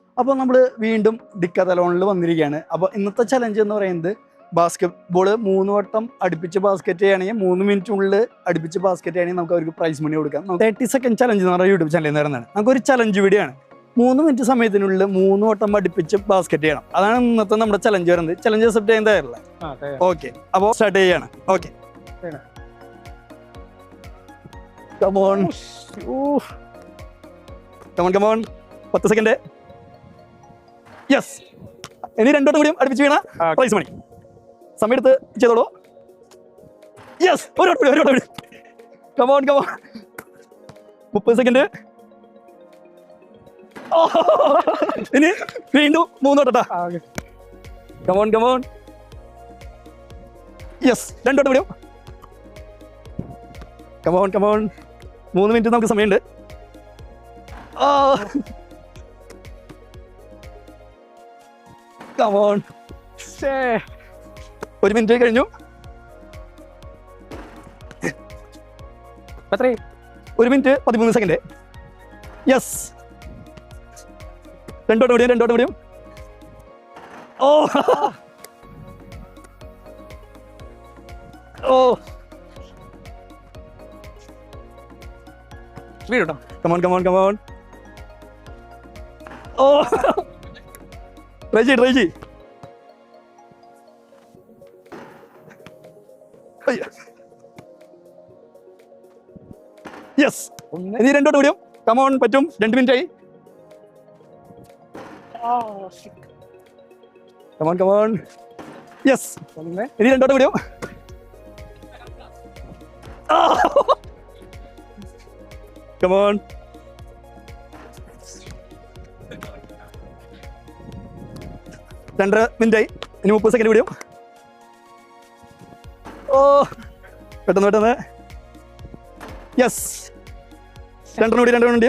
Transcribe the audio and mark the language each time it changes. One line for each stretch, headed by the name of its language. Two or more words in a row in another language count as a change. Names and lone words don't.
Malayalam: അപ്പോൾ നമ്മൾ വീണ്ടും ഡിക്കാത്തലോണിൽ വന്നിരിക്കുകയാണ്. അപ്പോൾ ഇന്നത്തെ ചലഞ്ച് എന്ന് പറയുന്നത്
English: basket ball
Malayalam: 3 വട്ടം അടുപ്പിച്ച് ബാസ്കറ്റ് ചെയ്യുകയാണെങ്കിൽ 3 മിനിറ്റിനുള്ളിൽ അടുപ്പിച്ച് ബാസ്കറ്റ് ചെയ്യുകയാണെങ്കിൽ നമുക്ക് അവർക്ക്
English: prize money
Malayalam: കൊടുക്കാം. 30 സെക്കൻഡ് ചലഞ്ച് എന്ന് പറയുന്ന യൂട്യൂബ് ചാനലിൽ നിന്നാണ്. നമുക്കൊരു
English: challenge video
Malayalam: ആണ്. 3 മിനിറ്റ് സമയത്തിനുള്ളിൽ 3 വട്ടം അടുപ്പിച്ച് ബാസ്കറ്റ് ചെയ്യണം. അതാണ് ഇന്നത്തെ നമ്മുടെ ചലഞ്ച് വരുന്നത്.
English: challenge accept
Malayalam: ചെയ്യാൻ തയ്യാറല്ലേ? ഓക്കെ, അപ്പോൾ സ്റ്റാർട്ട് ചെയ്യാണ്. ഓക്കെ,
English: come on. Come on, come on. 10 സെക്കൻഡ്.
Malayalam: യെസ്, ഇനി 2 വട്ടം കൂടിയും അടുപ്പിച്ച് വീണ
English: prize money.
Malayalam: സമയം എടുത്ത് ചെയ്തോളൂ. യെസ്, ഒരു വട്ടം കൂടി.
English: Come on, come on. 30 സെക്കൻഡ്.
Malayalam: ഇനി വീണ്ടും 3 വട്ടം.
English: Come on, come on.
Malayalam: യെസ്, 2 വട്ടം കൂടിയും.
English: Come on, come on.
Malayalam: 3 മിനിറ്റ് നമുക്ക് സമയമുണ്ട്.
English: Come on.
Malayalam: 1 മിനിറ്റ് കഴിഞ്ഞു. എത്ര? 1 മിനിറ്റ് 13 സെക്കൻഡ്. യെസ്, 2 വട്ടം കൂടിയും 2 വട്ടം കൂടിയും. ഓ ഓ വീടോ.
English: Come on, come on, come on.
Malayalam: ഓ ട്രൈ ചെയ്യ്. യെസ്, ഇനി 2 വട്ടം കൂടിയും.
English: Come on,
Malayalam: പറ്റും. 2 മിനിറ്റ് ആയി.
English: Come on, come on.
Malayalam: യെസ്, ഇനി 2 വട്ടം കൂടിയും.
English: Come on.
Malayalam: രണ്ടര മിനിറ്റ് ആയി. ഇനി 30 സെക്കൻഡ് കൂടിയും. ഓ പെട്ടെന്ന്. യെസ്, 2 കൂടിയും.